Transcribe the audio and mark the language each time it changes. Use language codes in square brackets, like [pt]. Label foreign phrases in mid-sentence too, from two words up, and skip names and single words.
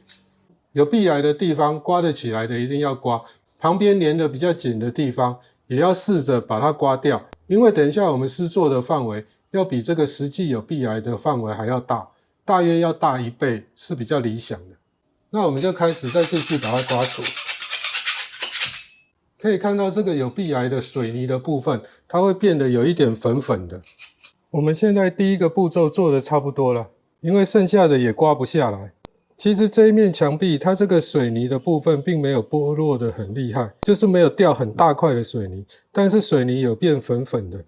[zh] 有壁癌的地方，刮得起來的一定要刮，旁邊粘得比較緊的地方，也要試着把它刮掉。因為等一下我們施作的範圍，要比這個實際有壁癌的範圍還要大，大約要大1倍是比較理想的。那我們就開始再繼續把它刮除。可以看到這個有壁癌的水泥的部分，它會變得有一點粉粉的。我們現在第一個步驟做的差不多了，因為剩下的也刮不下來。其實這一面牆壁，它這個水泥的部分並沒有剝落的很厲害，就是沒有掉很大塊的水泥，但是水泥有變粉粉的。